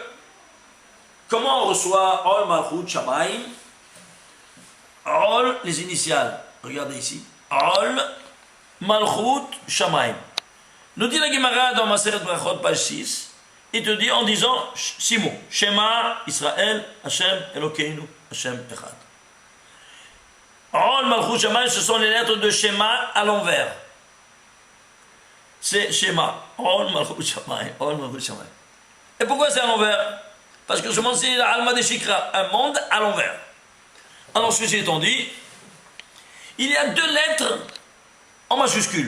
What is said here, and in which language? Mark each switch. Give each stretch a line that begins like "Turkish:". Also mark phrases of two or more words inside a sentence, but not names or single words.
French: Comment on reçoit
Hebrew: עול מלכות שמים?
French: Rôle, les initiales, regardez ici,
Hebrew: עול מלכות שמים.
French: Nous dit la Gemara dans Maseret Brachot, page 6, il te dit en disant 6 mots.
Hebrew: שמע, ישראל, ה', אלוקינו, ה', אחד. עול מלכות שמים,
French: ce sont les lettres de
Hebrew: שמע
French: à l'envers.
Hebrew: C'est Shema, עול מלכות שמים, עול מלכות שמים.
French: Et pourquoi c'est à l'envers? Parce que ce monde, c'est l'
Aramaic: עלמא דשקרא,
French: un monde à l'envers. Alors, ceci étant dit, il y a 2 lettres en majuscule.